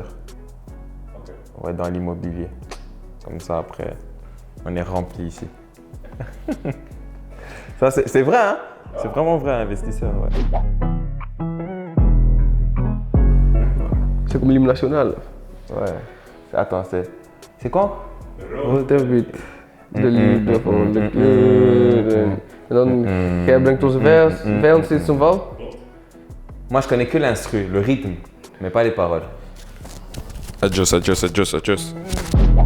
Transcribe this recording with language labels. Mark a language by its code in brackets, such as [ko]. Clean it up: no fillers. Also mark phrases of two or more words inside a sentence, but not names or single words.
[fr] Ouais, dans l'immobilier. Comme ça, après, on est rempli ici. Ça, c'est vrai, hein? C'est vraiment vrai, investisseur, ouais. C'est comme l'hymne national. Ouais. Attends, c'est quoi? Roterwit. [nl] De liefde voor de kleuren. En dan, jij brengt onze vijand steeds ten val. [fr] Moi, je connais que l'instru, le rythme, mais pas les paroles. [es] Adios, adios, adios, adios.